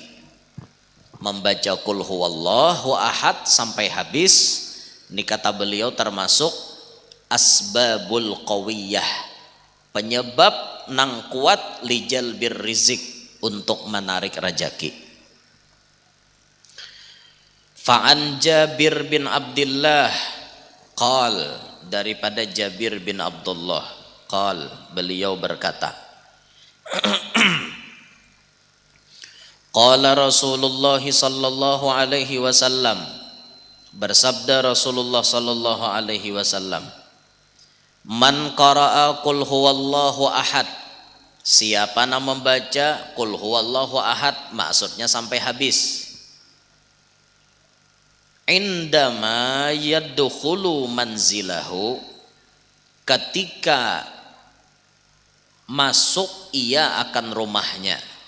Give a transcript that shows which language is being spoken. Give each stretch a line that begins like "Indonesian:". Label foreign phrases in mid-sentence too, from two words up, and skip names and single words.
Banjar: Membaca
Arabic: قل هو الله أحد
Banjar: sampai habis, ini kata beliau termasuk
Arabic: الأسباب القوية,
Banjar: penyebab nang kuat
Arabic: لجلب الرزق,
Banjar: untuk menarik rajaki.
Arabic: فعن جابر بن عبد الله قال, daripada Jabir bin Abdullah qal,
Indonesian: beliau berkata,
Arabic: قال رسول الله صلى الله عليه وسلم, bersabda رسول الله صلى الله عليه وسلم من قرأ قل هو الله أحد,
Indonesian: siapa yang membaca
Arabic: قل هو الله أحد,
Indonesian: maksudnya sampai habis,
Arabic: عندما يدخل منزله,
Indonesian: ketika masuk ia akan rumahnya.